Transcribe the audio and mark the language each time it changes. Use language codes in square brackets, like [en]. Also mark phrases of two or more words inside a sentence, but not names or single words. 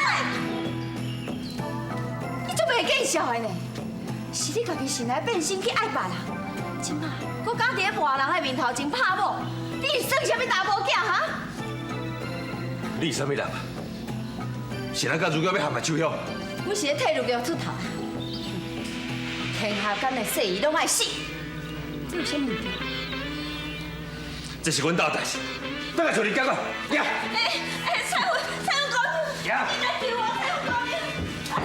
[nan] 你足袂见笑的呢，是你家己先来变心去爱别人，今摆搁敢伫咧外人的面头前拍某，你是算啥物查某囝哈？你是啥物人啊？是咱甲如果要陷害秋香？阮是咧替如果出头，天下间的细姨拢爱死，这有啥物事？这是阮家代志，等下找你解决。呀！蔡文公，呀！来救我，蔡文公！